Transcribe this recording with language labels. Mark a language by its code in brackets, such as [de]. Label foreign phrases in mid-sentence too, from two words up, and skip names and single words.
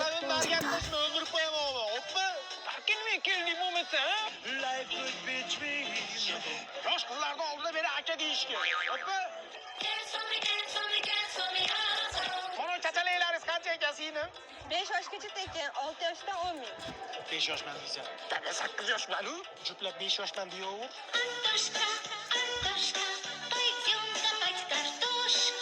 [uz] target qilishni o'ldirib qo'yaman oğlum. Hoppa. Kelmay keldik bo'lmasa, ha? [en] Life could be dream. [uz] Yosh qizlarning oldida meni aka deyishga. Hoppa. Mana chachalaringiz qancha ekan sizning? 5 yoshgacha tekin, 6 yoshdan 10 ming. 5 yoshman deysan. Tabii 8 yoshman-u. Juplab 5 yoshman diyor. [ru] Antoshka, Antoshka, пойдем копать картошку.